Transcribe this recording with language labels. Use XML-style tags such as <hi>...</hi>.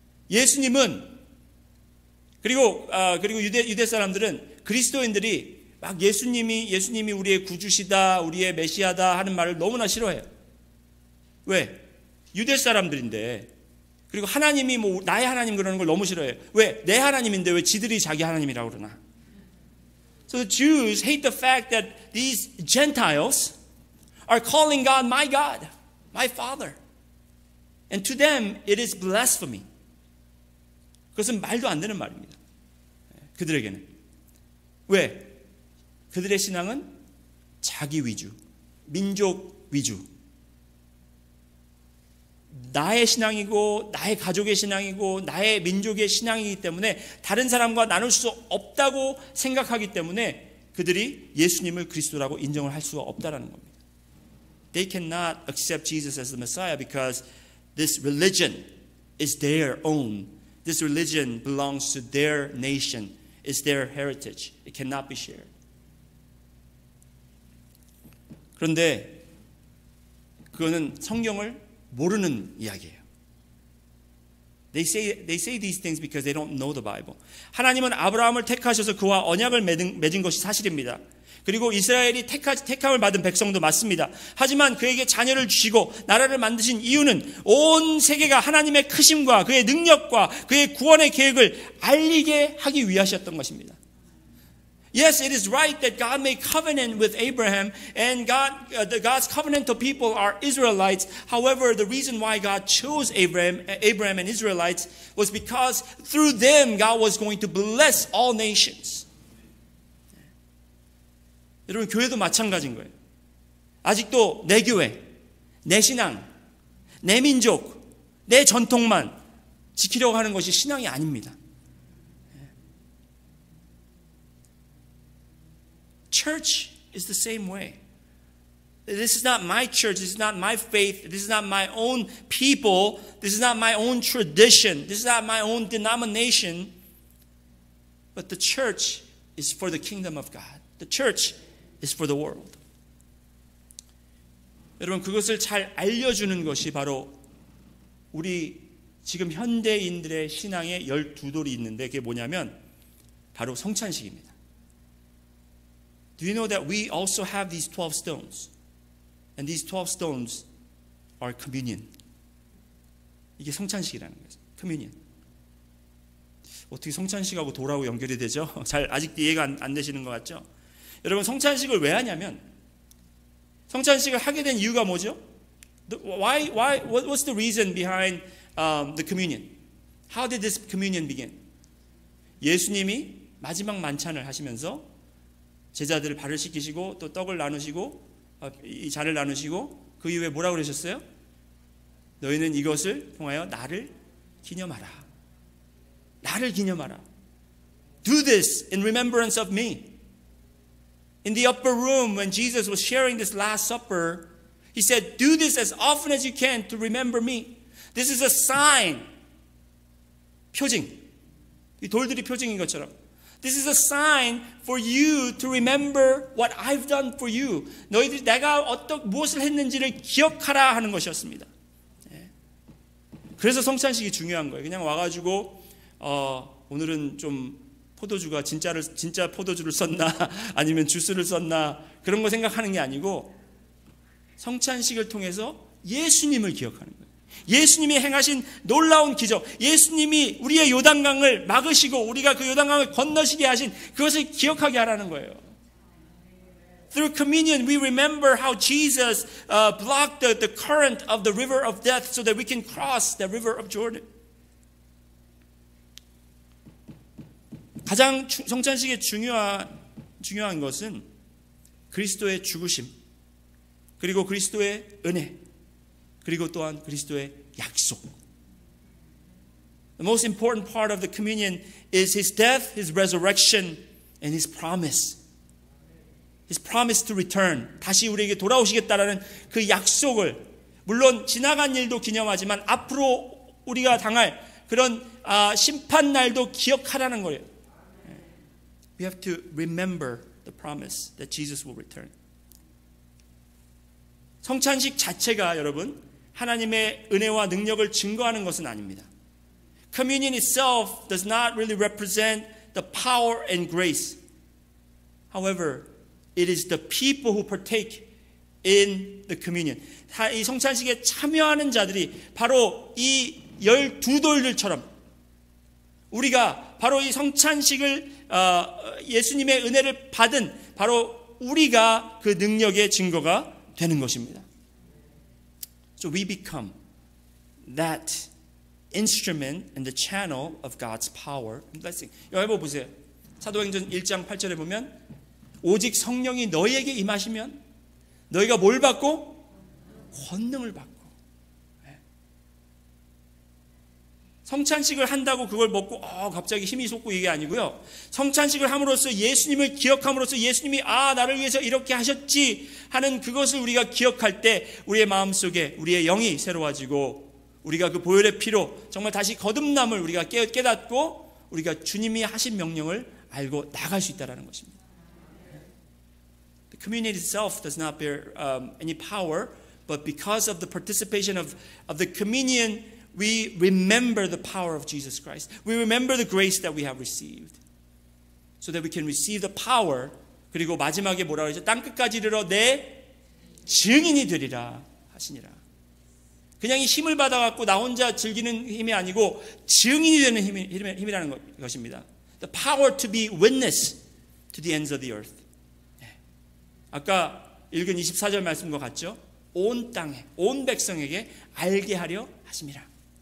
<ko>예수님은 그리고 유대 사람들은 그리스도인들이 막 예수님이 우리의 구주시다, 우리의 메시아다 하는 말을 너무나 싫어해요. 왜? 유대 사람들인데. 그리고 하나님이 나의 하나님 그러는 걸 너무 싫어해요. 왜? 내 하나님인데 왜 지들이 자기 하나님이라고 그러나?</ko> <en>So the Jews hate the fact that these Gentiles are calling God, my Father. And to them it is blasphemy.</en> <ko>그것은 말도 안 되는 말입니다. 그들에게는. 왜? 그들의 신앙은 자기 위주, 민족 위주. 나의 신앙이고 나의 가족의 신앙이고 나의 민족의 신앙이기 때문에 다른 사람과 나눌 수 없다고 생각하기 때문에 그들이 예수님을 그리스도라고 인정을 할 수가 없다라는 겁니다.</ko> <en>They cannot accept Jesus as the Messiah because this religion is their own. This religion belongs to their nation. It's their heritage. It cannot be shared.</en> <ko>그런데 그거는 성경을 모르는 이야기예요.</ko> <en>They say these things because they don't know the Bible.</en> <ko>하나님은 아브라함을 택하셔서 그와 언약을 맺은 것이 사실입니다. 그리고 이스라엘이 택함을 받은 백성도 맞습니다. 하지만 그에게 자녀를 주시고 나라를 만드신 이유는 온 세계가 하나님의 크심과 그의 능력과 그의 구원의 계획을 알리게 하기 위하셨던 것입니다.</ko> <en>Yes, it is right that God made covenant with Abraham, and God's covenantal people are Israelites. However, the reason why God chose Abraham and Israelites was because through them God was going to bless all nations.</en> <ko>여러분, 교회도 마찬가지인 거예요. 아직도 내 교회, 내 신앙, 내 민족, 내 전통만 지키려고 하는 것이 신앙이 아닙니다.</ko> <en>Church is the same way. This is not my church. This is not my faith. This is not my own people. This is not my own tradition. This is not my own denomination. But the church is for the kingdom of God. The church is for the world.</en> <ko>여러분, 그것을 잘 알려주는 것이 바로 우리 지금 현대인들의 신앙의 12돌이 있는데 그게 뭐냐면 바로 성찬식입니다.</ko> <en>Do you know that we also have these 12 stones? And these 12 stones are communion.</en> <ko>이게 성찬식이라는 거예요.</ko> <en>communion.</en> <ko>어떻게 성찬식하고 돌하고 연결이 되죠? 잘 아직 이해가 안 되시는 것 같죠? 여러분, 성찬식을 왜 하냐면 성찬식을 하게 된 이유가 뭐죠?</ko> <en>What's the reason behind the communion? How did this communion begin?</en> <ko>예수님이 마지막 만찬을 하시면서 제자들을 발을 씻기시고 또 떡을 나누시고 이 잔을 나누시고 그 이후에 뭐라고 그러셨어요? 너희는 이것을 통하여 나를 기념하라. 나를 기념하라.</ko> <en>Do this in remembrance of me. In the upper room when Jesus was sharing this last supper, He said, do this as often as you can to remember me. This is a sign. 표징.</en> <ko>이 돌들이 표징인 것처럼.</ko> <en>This is a sign for you to remember what I've done for you.</en> <ko>너희들이 내가 무엇을 했는지를 기억하라 하는 것이었습니다. 그래서 성찬식이 중요한 거예요. 그냥 와가지고 오늘은 좀 포도주가 진짜 포도주를 썼나 아니면 주스를 썼나 그런 거 생각하는 게 아니고 성찬식을 통해서 예수님을 기억하는 거예요. 예수님이 행하신 놀라운 기적, 예수님이 우리의 요단강을 막으시고 우리가 그 요단강을 건너시게 하신 그것을 기억하게 하라는 거예요.</ko> <en>Through communion, we remember how Jesus blocked the current of the river of death so that we can cross the river of Jordan.</en> <ko>가장 성찬식의 중요한 것은 그리스도의 죽으심, 그리고 그리스도의 은혜, 그리고 또한 그리스도의 약속.</ko> <en>The most important part of the communion is His death, His resurrection, and His promise. His promise to return.</en> <ko>다시 우리에게 돌아오시겠다라는 그 약속을 물론 지나간 일도 기념하지만 앞으로 우리가 당할 그런 심판 날도 기억하라는 거예요.</ko> <en>We have to remember the promise that Jesus will return.</en> <ko>성찬식 자체가 여러분 하나님의 은혜와 능력을 증거하는 것은 아닙니다.</ko> <en>Communion itself does not really represent the power and grace. However, it is the people who partake in the communion.</en> <ko>이 성찬식에 참여하는 자들이 바로 이 12돌들처럼 우리가 바로 이 성찬식을 예수님의 은혜를 받은 바로 우리가 그 능력의 증거가 되는 것입니다.</ko> <en>So we become that instrument and the channel of God's power and blessing.</en> <ko>여러분 보세요. 사도행전 1장 8절에 보면 오직 성령이 너희에게 임하시면 너희가 뭘 받고? 권능을 받고. 성찬식을 한다고 그걸 먹고 갑자기 힘이 솟고 이게 아니고요. 성찬식을 함으로써 예수님을 기억함으로써 예수님이 나를 위해서 이렇게 하셨지 하는 그것을 우리가 기억할 때 우리의 마음속에 우리의 영이 새로워지고 우리가 그 보혈의 피로 정말 다시 거듭남을 우리가 깨닫고 우리가 주님이 하신 명령을 알고 나갈 수 있다는 것입니다.</ko> <en>The communion itself does not bear any power, but because of the participation of the communion, we remember the power of Jesus Christ. We remember the grace that we have received. So that we can receive the power.</en> <ko>그리고 마지막에 뭐라고 하죠? 땅끝까지 이르러 내 증인이 되리라 하시니라. 그냥 이 힘을 받아갖고 나 혼자 즐기는 힘이 아니고 증인이 되는 힘이라는 것입니다.</ko> <en>The power to be witness to the ends of the earth.</en> <ko>아까 읽은 24절 말씀과 같죠? 온 땅에, 온 백성에게 알게 하려 하심이라.</ko>